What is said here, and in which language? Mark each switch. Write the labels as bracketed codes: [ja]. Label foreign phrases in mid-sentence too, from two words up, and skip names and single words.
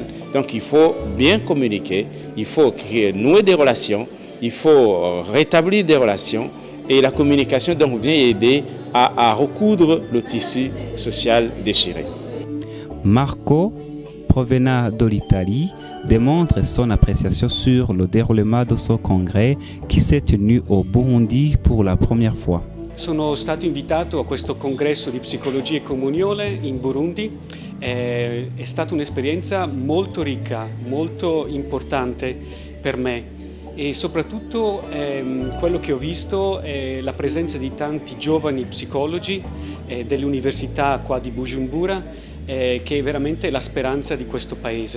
[fr] Donc il faut bien communiquer, il faut nouer des relations, il faut rétablir des relations et la communication donc vient aider à recoudre le tissu social déchiré. Marco, provenant de l'Italie, démontre son appréciation sur le déroulement de ce congrès qui s'est tenu au Burundi pour la première fois. [it] Sono stato invitato a questo congresso di psicologia e comunione in Burundi. È stata un'esperienza molto ricca, molto importante per me. E soprattutto quello che ho visto è la presenza di tanti giovani psicologi delle università qua di Bujumbura, che è veramente la speranza di questo paese.